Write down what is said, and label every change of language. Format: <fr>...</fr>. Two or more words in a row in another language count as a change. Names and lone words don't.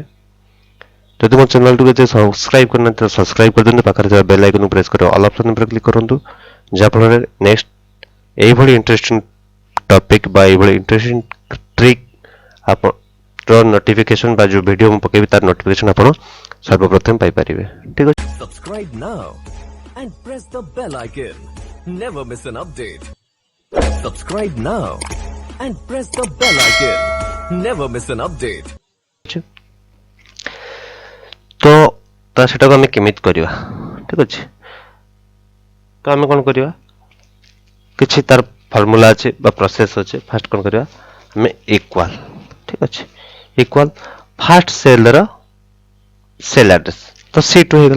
<or>ଯଦି ମୋ ଚ୍ୟାନେଲଟିକୁ ଯଦି ସବସ୍କ୍ରାଇବ୍ କରିନାହାନ୍ତି ତ ସବସ୍କ୍ରାଇବ୍ କରିଦିଅନ୍ତୁ। ପାଖରେ ଥିବା ବେଲ୍ ଆଇକନ୍କୁ ପ୍ରେସ୍ କରି</or> <en>all option</en> <or>ଉପରେ କ୍ଲିକ୍ କରନ୍ତୁ, ଯାହାଫଳରେ ନେକ୍ସଟ ଏଇଭଳି</or> <en>interesting topic</en> <or>ବା ଏଇଭଳି</or> <en>interesting trick</en> <or>ଆପଣର ନୋଟିଫିକେସନ୍ ବା ଯେଉଁ ଭିଡ଼ିଓ ମୁଁ ପକେଇବି ତାର ନୋଟିଫିକେସନ୍ ଆପଣ ସର୍ବପ୍ରଥମେ ପାଇପାରିବେ। ଠିକ୍ ଅଛି,</or> <en>Subscribe now and press the bell icon. Never miss an update. Subscribe now and press the bell icon. Never miss an update.</en> <or>ତ ସେଟାକୁ ଆମେ କେମିତି କରିବା? ଠିକ୍ ଅଛି, ତ ଆମେ କ'ଣ କରିବା, କିଛି ତାର ଫର୍ମୁଲା ଅଛି ବା ପ୍ରୋସେସ୍ ଅଛି। ଫାଷ୍ଟ କ'ଣ କରିବା, ଆମେ ଇକ୍ୱାଲ୍, ଠିକ୍ ଅଛି,</or> <en>equal first cellr cell address</en> <or>ତ C2 ହେଇଗଲା।</or>